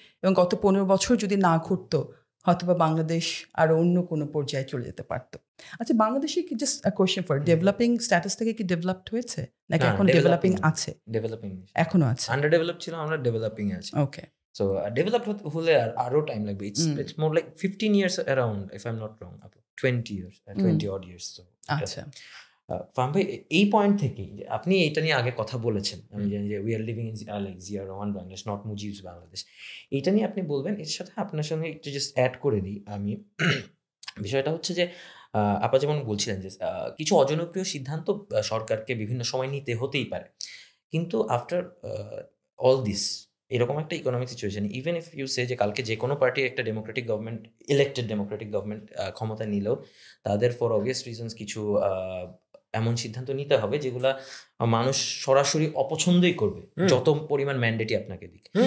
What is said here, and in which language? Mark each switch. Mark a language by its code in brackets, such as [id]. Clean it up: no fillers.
[bn] এবং গত 15 বছর যদি না ঘটতো, হয়তো বা বাংলাদেশ আরও অন্য কোনো পর্যায়ে চলে যেতে পারতো। আচ্ছা, বাংলাদেশে কি [en] just question for developing status [bn] থেকে কি ডেভেলপড হয়েছে, নাকি এখন ডেভেলপিং আছে? [en] developing [bn] এখনো আছে, [en] under develop [bn] ছিল, আমরা ডেভেলপিং আছে। [en] okay, so develop [bn] হলে আরো টাইম লাগবে। [en] it's more like 15 years around, if I'm not wrong, 20 years, 20 odd years. So [bn] আচ্ছা, ফাহাম ভাই, এই পয়েন্ট থেকেই যে আপনি এটা নিয়ে আগে কথা বলেছেন, আমি জানি যে [en] we are living in like Zia Rahman Bangladesh, not Mujib's Bangladesh, [bn] এইটা নিয়ে আপনি বলবেন। এর সাথে আপনার সঙ্গে একটু জাস্ট অ্যাড করে দিই আমি, বিষয়টা হচ্ছে যে আপা যেমন বলছিলেন যে কিছু অজনপ্রিয় সিদ্ধান্ত সরকারকে বিভিন্ন সময় নিতে হতেই পারে, কিন্তু [en] after all this, [bn] এরকম একটা economic situation, [en] even if you say [bn] যে কালকে যে কোনো পার্টির একটা Democratic government, elected Democratic government ক্ষমতা নিলেও তাদের [en] for obvious reasons [bn] কিছু এমন সিদ্ধান্ত নিতে হবে যেগুলা মানুষ সরাসরি অপছন্দই করবে, যত পরিমাণ ম্যান্ডেটই আপনাকে দিক।